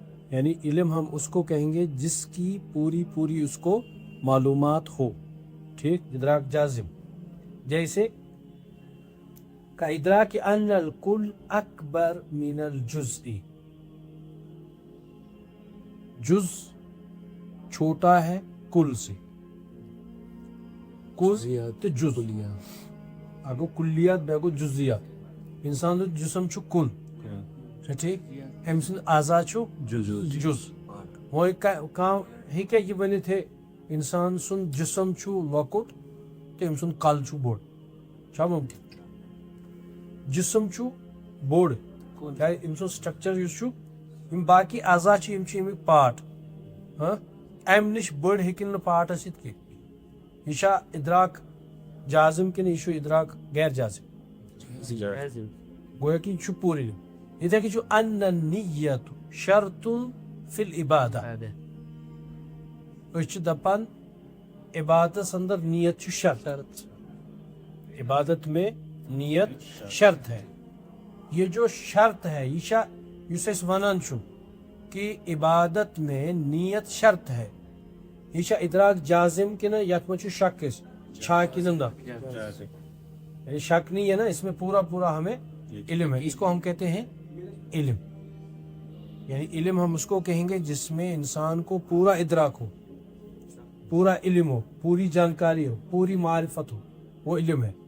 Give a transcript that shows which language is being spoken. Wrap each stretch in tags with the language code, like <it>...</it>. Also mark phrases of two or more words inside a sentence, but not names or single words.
<ur>یعنی علم ہم اس کو کہیں گے جس کی پوری پوری اس کو معلومات ہو. ٹھیک. ادراک جازم جیسے کا ادراک</ur> <ar>ان الکل اکبر من الجزء،</ar> <ur>جز چھوٹا ہے کل سے.</ur> <ks>کل تو جز اگو کلیات بیگو جزیات. انسان جسم چھو کل ٹھیک. أمۍ سُنٛد اعضاء چھُ جز. وۄنۍ کانٛہہ ہیٚکیٛاہ یہِ ؤنِتھ ہے اِنسان سُنٛد جسم چھُ لۄکُٹ تہٕ أمۍ سُنٛد کل چھُ بوٚڑ؟ چھا ممکن؟ جسم چھُ بوٚڑ کیٛازِ أمۍ سُنٛد سٹرکچر یُس چھُ یِم باقی اعضاء چھِ یِم چھِ اَمِکۍ پارٹ. اَمہِ نِش بٔڑ ہیٚکن نہٕ پارٹ ٲسِتھ کینٛہہ. یہِ چھا ادراک جازم کِنہٕ یہِ چھُ ادراک غیر جازم؟ گویا کہ یہ چھُ پوٗرٕ علم. یِتھے کٔنۍ چھُ</ks> <ar>ان النیۃ شرط فی العبادہ.</ar> <ks>أسۍ چھِ دپان عبادتس اندر نیت چھُ شرط.</ks> <ur>عبادت میں نیت شرط ہے. یہ جو شرط ہے</ur> <ks>یہ چھا یُس أسۍ ونان چھُ</ks> <ur>کہ عبادت میں نیت شرط ہے،</ur> <ks>یہ چھا ادراک جازم کنہ یتھ منٛز چھُ شک أسۍ چھا کنہ نہ؟</ks> <ur>یعنی شک نہیں ہے نا، اس میں پورا پورا ہمیں علم ہے. اس کو ہم کہتے ہیں علم. یعنی علم ہم اس کو کہیں گے جس میں انسان کو پورا ادراک ہو، پورا علم ہو، پوری جانکاری ہو، پوری معرفت ہو، وہ علم ہے.</ur>